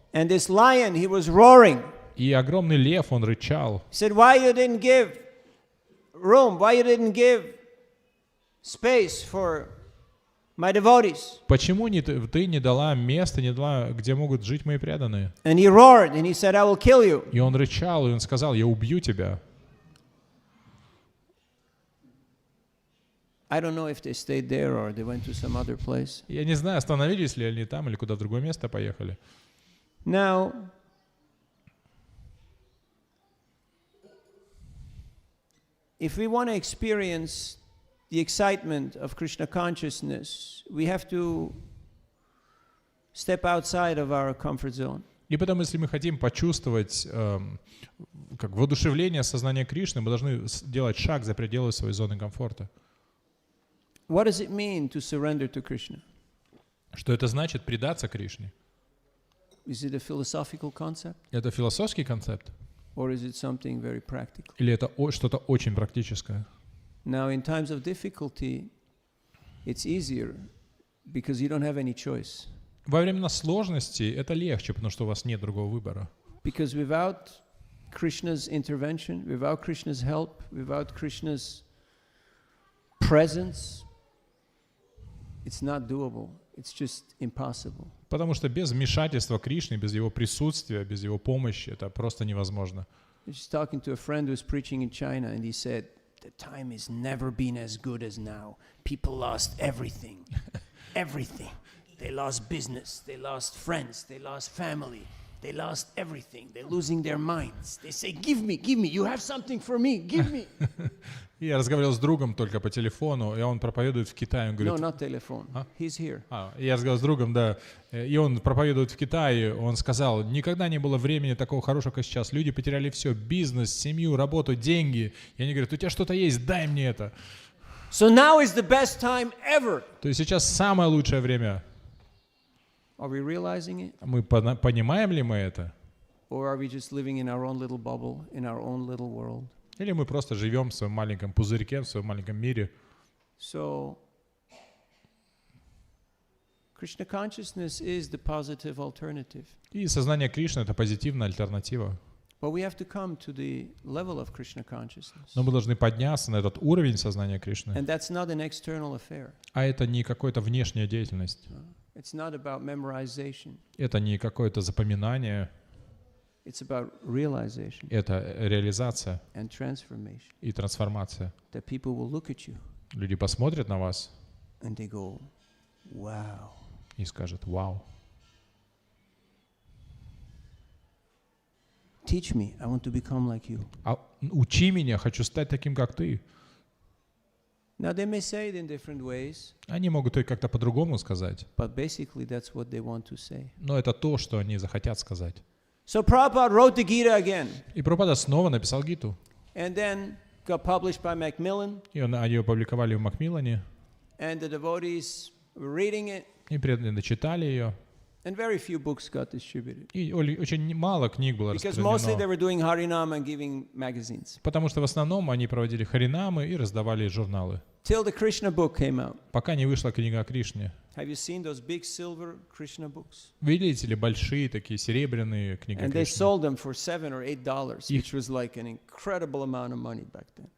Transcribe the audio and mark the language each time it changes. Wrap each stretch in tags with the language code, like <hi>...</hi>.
<en>And this lion, he was roaring.</en> <ru>И огромный лев, он рычал.</ru> <en>He said, why you didn't give room? Why you didn't give space for my devotees?</en> <ru>Почему ты не дала места, не дала, где могут жить мои преданные?</ru> <en>And he roared and he said, I will kill you.</en> <ru>И он рычал, и он сказал, я убью тебя.</ru> <en>I don't know if they stayed there or they went to some other place.</en> <ru>Я не знаю, остановились ли они там или куда в другое место поехали.</ru> <en>Now, if we want to experience the excitement of Krishna consciousness, we have to step outside of our comfort zone.</en> <ru>И потом, если мы хотим почувствовать как воодушевление сознания Кришны, мы должны делать шаг за пределы своей зоны комфорта.</ru> <en>What does it mean to surrender to Krishna?</en> <ru>Что это значит предаться Кришне?</ru> <en>Is it a philosophical concept?</en> <ru>Это философский концепт?</ru> <en>Or is it something very practical?</en> <ru>Или это что-то очень практическое?</ru> <en>Now, in times of difficulty, it's easier because you don't have any choice.</en> <ru>Во времена сложности это легче, потому что у вас нет другого выбора.</ru> <en>Because without Krishna's intervention, without Krishna's help, without Krishna's presence, it's not doable. It's just impossible.</en> <ru>Потому что без вмешательства Кришны, без его присутствия, без его помощи, это просто невозможно.</ru> <en>I was just talking to a friend who was preaching in China, and he said, "The time has never been as good as now. People lost everything, everything. They lost business, they lost friends, they lost family, they lost everything. They're losing their minds. They say, give me, you have something for me, give me."</en> <ru>И я разговаривал с другом только по телефону, и он проповедует в Китае. Он</ru> <en>No,</en> <ru>говорит,</ru> <en>not telephone. He's here.</en> <ru>Я разговаривал с другом, да, и он проповедует в Китае. Он сказал, никогда не было времени такого хорошего, как сейчас. Люди потеряли все, бизнес, семью, работу, деньги. И они говорят, у тебя что-то есть, дай мне это.</ru> <en>So now is the best time ever.</en> <ru>То есть сейчас самое лучшее время.</ru> <en>Are we realizing it?</en> <ru>Мы понимаем ли мы это?</ru> <en>Or are we just living in our own little bubble, in our own little world?</en> <ru>Или мы просто живем в своем маленьком пузырьке, в своем маленьком мире?</ru> <en>So, Krishna consciousness is the positive alternative.</en> <ru>И сознание Кришны — это позитивная альтернатива.</ru> <en>But we have to come to the level of Krishna consciousness.</en> <ru>Но мы должны подняться на этот уровень сознания Кришны.</ru> <en>And that's not an external affair.</en> <ru>А это не какая-то внешняя деятельность.</ru> <en>It's not about memorization.</en> <ru>Это не какое-то запоминание.</ru> <en>It's about realization</en> <ru>Это реализация</ru> <en>and transformation.</en> <ru>и трансформация.</ru> <en>That people will look at you</en> <ru>Люди посмотрят на вас</ru> <en>and they go, wow.</en> <ru>и скажут, вау.</ru> <en>Teach me, I want to become like you.</en> <ru>Учи меня, хочу стать таким, как ты.</ru> <en>Now they may say it in different ways,</en> <ru>Они могут и как-то по-другому сказать,</ru> <en>but basically that's what they want to say.</en> <ru>но это то, что они захотят сказать.</ru> <en>So Prabhupada wrote the Gita again,</en> <ru>И Прабхупада снова написал Гиту.</ru> <en>and then got published by Macmillan,</en> <ru>И они ее опубликовали в Макмиллане.</ru> <en>and the devotees were reading it,</en> <ru>И преданные читали ее.</ru> <en>and very few books got distributed.</en> <ru>И очень мало книг было</ru> <en>Because mostly they</en> <ru>распространено.</ru> <en>were doing Harinam and giving magazines.</en> <ru>Потому что в основном они проводили харинамы и раздавали журналы.</ru> <en>Till the Krishna book came out.</en> <ru>Пока не вышла книга о Кришне.</ru> <en>Have you seen those big silver Krishna books?</en> <ru>Видите ли, большие такие серебряные книги о</ru> <en>And they</en> <ru>Кришне.</ru> <en>sold them for $7 or $8, which was like an incredible amount of money back then.</en>